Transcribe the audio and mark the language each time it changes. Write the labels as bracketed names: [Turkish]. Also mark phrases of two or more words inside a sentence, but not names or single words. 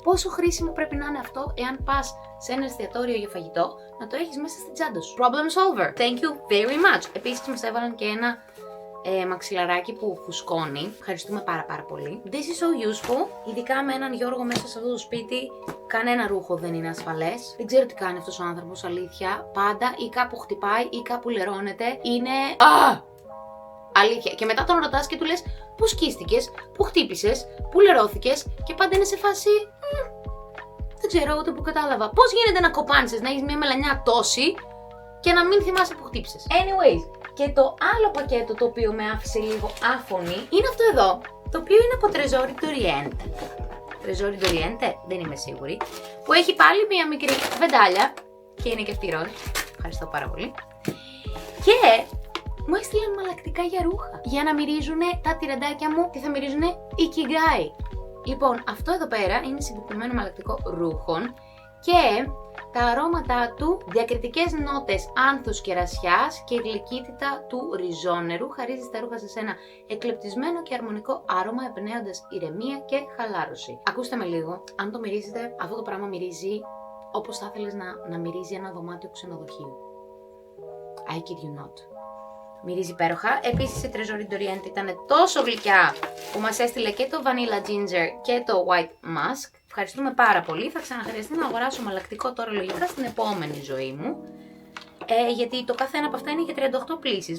[Greek] Πόσο χρήσιμο πρέπει να είναι αυτό εάν πας σε ένα εστιατόριο για φαγητό να το έχεις μέσα στην τσάντα σου. [English] Problem solver. Thank you very much. [Greek] Επίσης μας έβαλαν και ένα μαξιλαράκι που φουσκώνει. Ευχαριστούμε πάρα πολύ. [English] This is so useful. [Greek] Ειδικά με έναν Γιώργο μέσα σε αυτό το σπίτι, κανένα ρούχο δεν είναι ασφαλές. Δεν ξέρω τι κάνει αυτός ο άνθρωπος, αλήθεια. Πάντα ή κάπου χτυπάει ή κάπου λερώνεται. Είναι. Αλήθεια. Και μετά τον ρωτάς και του λες πού σκίστηκες, πού χτύπησες, πού λερώθηκες και πάντα είναι σε φάση. Δεν ξέρω ούτε που κατάλαβα. Πώς γίνεται να κοπάνισες, να έχεις μια μελανιά τόση και να μην θυμάσαι που χτύπησες. Anyways. Και το άλλο πακέτο το οποίο με άφησε λίγο άφωνη είναι αυτό εδώ, το οποίο είναι από Tresori d'Oriente. Tresori d'Oriente, δεν είμαι σίγουρη. Που έχει πάλι μια μικρή βεντάλια και είναι και αυτή ροζ. Ευχαριστώ πάρα πολύ. Και μου έστειλαν μαλακτικά για ρούχα. Για να μυρίζουνε τα τυραντάκια μου και θα μυρίζουνε Ikigai. Λοιπόν, αυτό εδώ πέρα είναι συγκεκριμένο μαλακτικό ρούχων και τα αρώματά του, διακριτικές νότες άνθους και ρασιάς και η γλυκύτητα του ριζόνερου χαρίζει τα ρούχα σας ένα εκλεπτισμένο και αρμονικό άρωμα, εμπνέοντας ηρεμία και χαλάρωση. Ακούστε με λίγο, αν το μυρίζετε, αυτό το πράγμα μυρίζει όπως θα ήθελες να μυρίζει ένα δωμάτιο ξενοδοχείου. [English] I kid you not. [Greek] Μυρίζει υπέροχα. Επίσης η Tresori d'Oriente ήταν τόσο γλυκιά που μας έστειλε και το Vanilla Ginger και το White Musk. Ευχαριστούμε πάρα πολύ. Θα ξαναχρειαστεί να αγοράσω μαλακτικό τώρα λογικά στην επόμενη ζωή μου. Γιατί το καθένα από αυτά είναι για 38 πλύσεις.